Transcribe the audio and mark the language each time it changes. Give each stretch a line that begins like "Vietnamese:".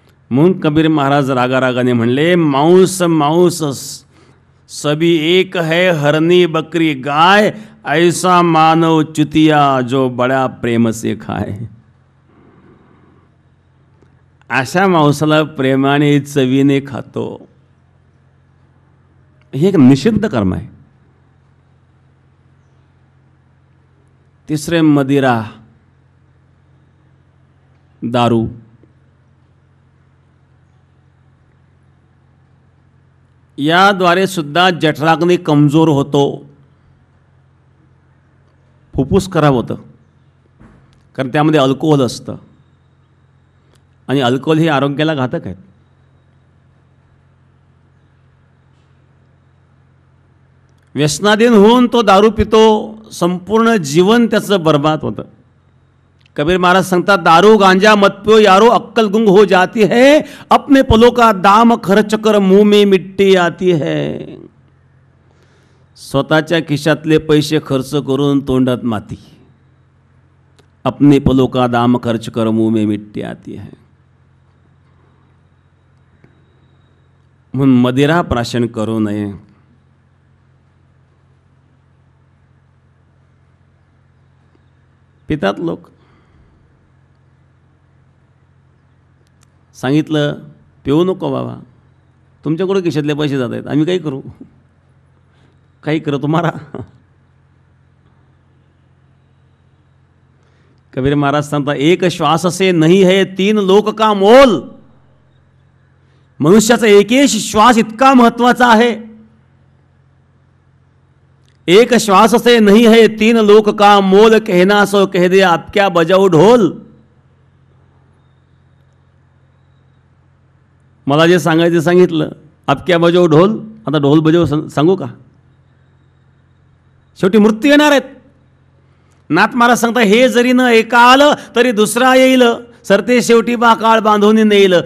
Marathi: म्हणून कबीर महाराज रागारागाने म्हणले,
Hindi: मांस मांस सभी एक है, हरनी बकरी गाय, ऐसा मानव चुतिया जो बड़ा प्रेम से खाए.
Marathi: अशा मांसाला प्रेमाने चवीने खातो. हे एक निषिद्ध कर्म आहे. तिसरे मदिरा, दारू. याद्वारे सुद्धा जठराग्नी कमजोर होतो, फुफ्फुस खराब होतं, कारण त्यामध्ये अल्कोहोल असतं आणि अल्कोहोल हे आरोग्याला घातक आहे. व्यसनाधीन होऊन तो दारू पितो, संपूर्ण जीवन त्याचं बर्बाद होतं.
Hindi: कबीर
Marathi: महाराज सांगतात,
Hindi: दारू गांजा मत पियो यारो, अक्कल गुंग हो जाती है, अपने पलों का दाम खर्च कर मुंह में मिट्टी आती है.
Marathi: स्वतःच्या खिशातले पैसे खर्च करून तोंडात माती.
Hindi: अपने पलों का दाम खर्च कर मुंह में मिट्टी आती है.
Marathi: म्हणून मदिरा प्राशन करू नये. पितात लोक. सांगितलं पिऊ नको बाबा, तुमच्याकडे खिशातले पैसे जात आहेत, आम्ही काही करू,
Hindi: काही करो तुम्हारा. कबीर
Marathi: महाराज सांगता,
Hindi: एक श्वास से नहीं है 3 लोक का मोल.
Marathi: मनुष्याचा एक श्वास इतका महत्वाचा आहे.
Hindi: एक श्वास से नहीं है तीन लोक का मोल, कहना सो कह दे आप क्या बजाऊ ढोल.
Marathi: मला जे सांगायचं सांगितलं,
Hindi: आप क्या बजाऊ ढोल.
Marathi: आता ढोल बजाऊ सांगू का? शेवटी मृत्यू येणार आहेत. नाथ महाराज सांगता, हे जरी न एका आलं तरी दुसरा येईल, सरते शेवटी बा काळ बांधून नेईल.